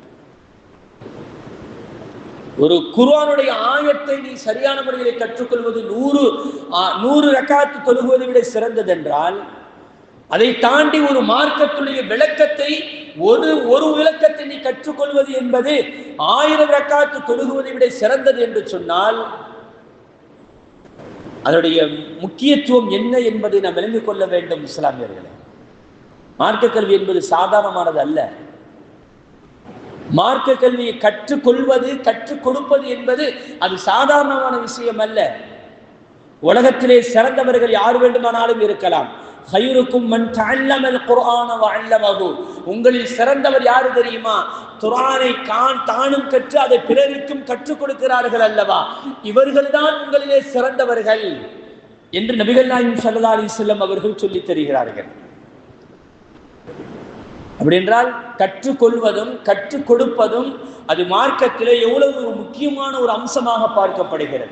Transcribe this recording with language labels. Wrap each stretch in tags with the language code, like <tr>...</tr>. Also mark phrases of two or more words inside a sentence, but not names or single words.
<ta>ஒரு குர்ஆனுடைய ஆயத்தை நீ சரியான முறையில் கற்றுக்கொள்வது 100 ரக்காத்து தொழுகுவதை விட சிறந்தது என்றால், அதை தாண்டி ஒரு மார்க்கத்துடைய விளக்கத்தை, ஒரு விளக்கத்தை நீ கற்றுக்கொள்வது என்பது 1000 ரக்காத்து தொழுகுவதை விட சிறந்தது என்று சொன்னால், அதனுடைய முக்கியத்துவம் என்ன என்பதை நாம் விளங்கிக் கொள்ள வேண்டும். இஸ்லாமியர்களே, மார்க்க கல்வி என்பது சாதாரணமானது அல்ல. மார்க்க கல்வியை கற்றுக்கொள்வது, கற்றுக் கொடுப்பது என்பது அது சாதாரணமான விஷயம் அல்ல. உலகத்திலே சிறந்தவர்கள் யார் வேண்டுமானாலும் இருக்கலாம்.</ta> <ar>خيركم من تعلم القرآن وعلمه.</ar> <ta>உங்களில் சிறந்தவர் யாரு தெரியுமா? குர்ஆனை தானும் கற்று அதை பிறருக்கும் கற்றுக் கொடுக்கிறார்கள் அல்லவா, இவர்கள்தான் உங்களிலே சிறந்தவர்கள் என்று நபிகள் நாயகம்</ta> <ar>صلى الله عليه وسلم</ar> <ta>அவர்கள் சொல்லித் தருகிறார்கள். அப்படி என்றால் கற்றுக்கொள்வதும் கற்றுக் கொடுப்பதும் அது மார்க்கத்திலே எவ்வளவு ஒரு முக்கியமான ஒரு அம்சமாக பார்க்கப்படுகிறது.</ta>